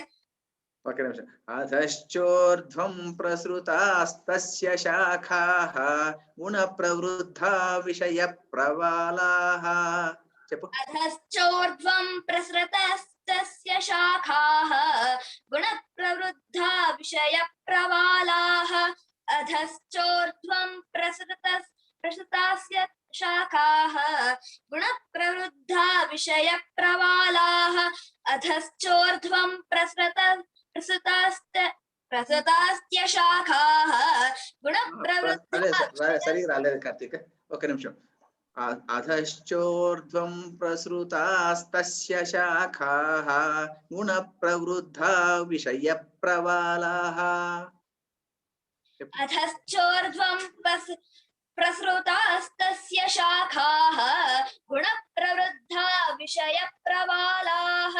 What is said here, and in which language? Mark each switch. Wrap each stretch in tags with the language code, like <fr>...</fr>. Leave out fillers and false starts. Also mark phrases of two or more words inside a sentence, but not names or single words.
<te>ఒక నిమిషం</te> <sa>అధశ్చోర్ధ్వం ప్రసృతాస్తస్య శాఖాః గుణప్రవృద్ధా విషయప్రవాలాః చెప్పు अधश्चोर्ध्वं प्रसृतस्तस्य शाखाः गुणप्रवृद्धा विषयप्रवालाः अधश्चोर्ध्वं प्रसृतास्य शाखाः गुणप्रवृद्धा विषयप्रवालाः अधश्चोर्ध्वं प्रसृतास्य शाखाः गुणप्रवृद्धा</sa> <te>సరిగా రాలేదు కార్తీక్ ఒక నిమిషం</te> <sa>अधश्चोर्ध्वं प्रसृतास्तस्य शाखाः गुणप्रवृद्धा विषयप्रवालाः। अधश्चोर्ध्वं प्रसृतास्तस्य शाखाः गुणप्रवृद्धा विषयप्रवालाः।</sa>